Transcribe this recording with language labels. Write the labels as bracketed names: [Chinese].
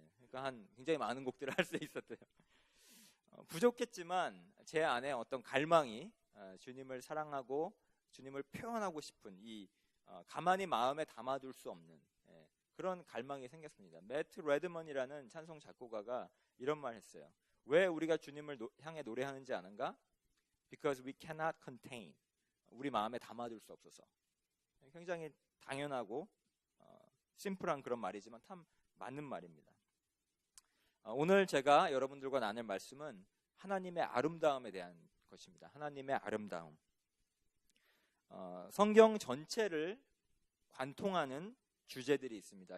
[Korean] 그러니까 굉장히 많은 곡들을 할 수 있었대요. 부족했지만 제 안에 어떤 갈망이 주님을 사랑하고 주님을 표현하고 싶은 이 가만히 마음에 담아둘 수 없는 그런 갈망이 생겼습니다. 매트 레드먼이라는 찬송 작곡가가 이런 말 했어요. 왜 우리가 주님을 향해 노래하는지 아는가? [English] Because we cannot contain. [Korean] 우리 마음에 담아둘 수 없어서. 굉장히 당연하고 심플한 그런 말이지만 참 맞는 말입니다. 오늘 제가 여러분들과 나눌 말씀은 하나님의 아름다움에 대한 것입니다. 하나님의 아름다움. 성경 전체를 관통하는 주제들이 있습니다.